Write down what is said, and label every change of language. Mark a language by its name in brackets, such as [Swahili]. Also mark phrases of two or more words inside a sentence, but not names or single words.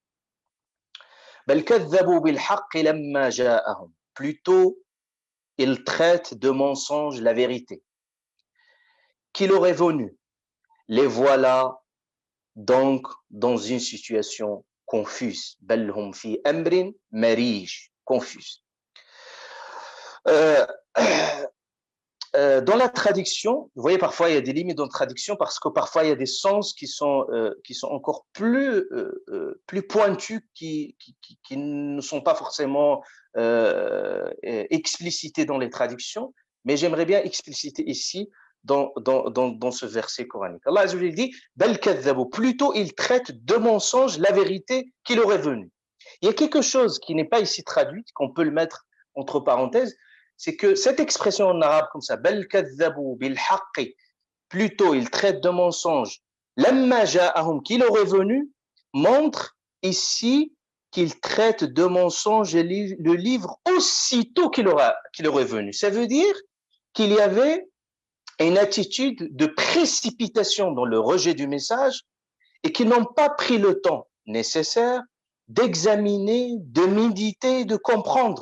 [French] Plutôt, il traite de mensonge la vérité qu'il aurait venue. Les voilà donc dans une situation confuse. [Arabic] بل في أمر مريج, [French] confuse. Dans la traduction, vous voyez, parfois il y a des limites dans la traduction parce que parfois il y a des sens qui sont encore plus pointus, qui ne sont pas forcément explicités dans les traductions, mais j'aimerais bien expliciter ici dans ce verset coranique. [Arabic] الله عز وجل [French] dit [Arabic] بل كذبوا, [French] plutôt il traite de mensonge la vérité qu'il aurait venue. Il y a quelque chose qui n'est pas ici traduit, qu'on peut le mettre entre parenthèses, c'est que cette expression en arabe comme ça, [Arabic] بل كذبوا بالحق, [French] plutôt il traite de mensonge [Arabic] لما جاءهم, [French] qu'il aurait venu, montre ici qu'il traite de mensonge le livre aussitôt qu'il aurait venu. Ça veut dire qu'il y avait et une attitude de précipitation dans le rejet du message et qui n'ont pas pris le temps nécessaire d'examiner, de méditer, de comprendre.